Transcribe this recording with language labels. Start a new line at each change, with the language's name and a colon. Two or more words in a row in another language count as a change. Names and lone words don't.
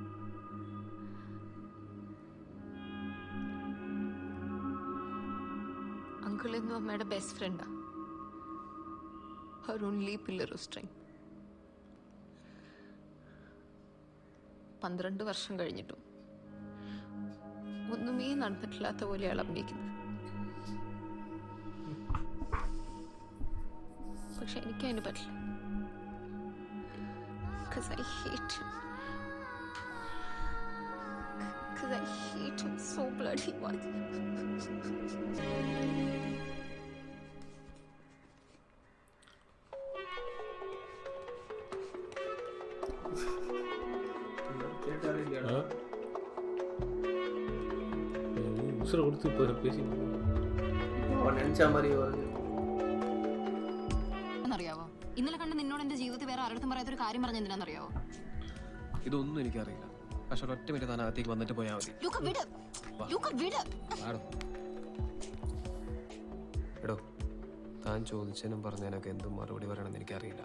Malayalam: അങ്കിൾ എന്നും അമ്മയുടെ ബെസ്റ്റ് ഫ്രണ്ടാ,
English: her only pillar of strength.
Malayalam: 12 വർഷം കഴിഞ്ഞിട്ടും ഒന്നുമേ നടന്നിട്ടില്ലാത്ത പോലെ അയാൾ അഭിനയിക്കുന്നത്. പക്ഷെ എനിക്ക് അതിന് പറ്റില്ല.
English: Because I hate him. Because I hate him so bloody much.
Tamil: உசுரை கொடுத்து இப்போ பேசி நினைச்ச மாதிரி
Malayalam: അറിയാവോ, ഇന്നലെ കണ്ട് നിന്നോട് എന്റെ ജീവിതത്തിൽ വേറെ ആരുടെ പറയാത്തൊരു കാര്യം പറഞ്ഞ എന്തിനാണെന്നറിയാവോ? ഇതൊന്നും എനിക്കറിയില്ല. പക്ഷെ ഒറ്റ മിനിറ്റ് താൻ അകത്തേക്ക് വന്നിട്ട് പോയാൽ മതി. എടോ, താൻ ചോദിച്ചതിനും പറഞ്ഞതിനൊക്കെ എന്തും മറുപടി പറയണമെന്ന് എനിക്കറിയില്ല.